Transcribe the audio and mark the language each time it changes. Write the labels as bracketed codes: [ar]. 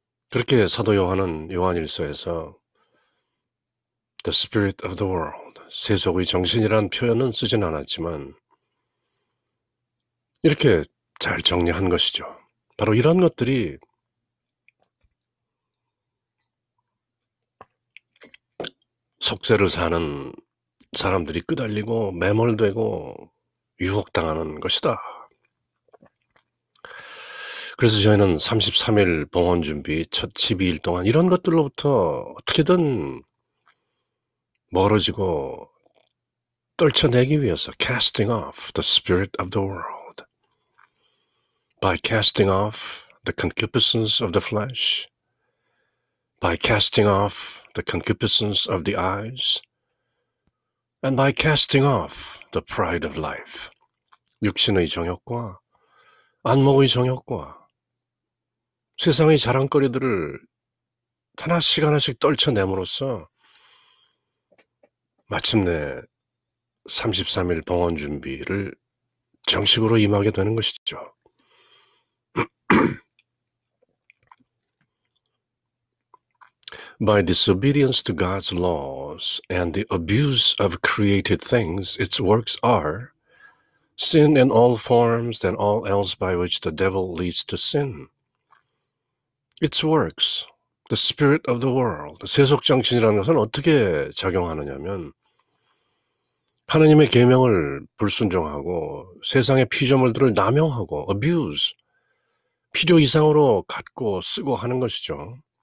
[ko] 그렇게 사도 요한은 요한일서에서 [en] the spirit of the world, [ko] 세속의 정신이란 표현은 쓰진 않았지만 이렇게 잘 정리한 것이죠. 바로 이런 것들이 속세를 사는 사람들이 끄달리고 매몰되고 유혹당하는 것이다. 그래서 저희는 33일 봉헌 준비 첫 12일 동안 이런 것들로부터 어떻게든 멀어지고 떨쳐내기 위해서 [en] casting off the spirit of the world, by casting off the concupiscence of the flesh, by casting off the concupiscence of the eyes, and by casting off the pride of life. [ko] 육신의 정욕과 안목의 정욕과 세상의 자랑거리들을 하나씩 하나씩 떨쳐냄으로써 마침내 33일 봉헌 준비를 정식으로 임하게 되는 것이죠. [en] By disobedience to God's laws and the abuse of created things, its works are sin in all forms and all else by which the devil leads to sin. Its works, the spirit of the world, [ko] 세속정신이라는 것은 어떻게 작용하느냐면 하나님의 계명을 불순종하고 세상의 피조물들을 남용하고 abuse, 필요 이상으로 갖고 쓰고 하는 것이죠.